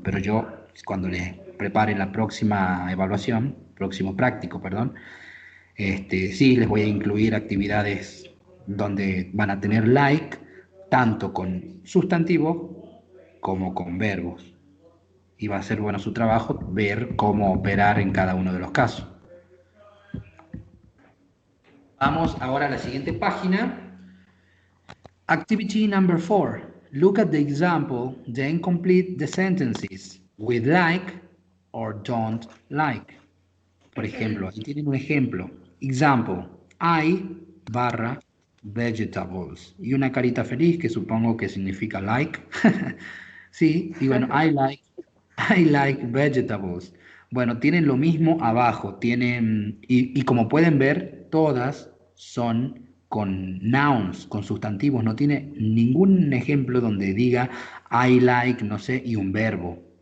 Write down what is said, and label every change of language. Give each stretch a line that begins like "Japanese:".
Spanish: Pero yo, cuando les prepare la próxima evaluación, próximo práctico, perdón, sí les voy a incluir actividades donde van a tener like, tanto con sustantivos como con verbos y va a ser bueno su trabajo ver cómo operar en cada uno de los casos. Vamos ahora a la siguiente página.
English: Activity number 4. Look at the example, then complete the sentences with like or don't like.
Spanish: Por ejemplo, aquí tienen un ejemplo.
English: Example, I barra vegetables.
Spanish: Y una carita feliz que supongo que significa like. Sí, y bueno, I like vegetables. Bueno, tienen lo mismo abajo, tienen, y como pueden ver, todas son con nouns, con sustantivos, no tiene ningún ejemplo donde diga I like, no sé, y un verbo.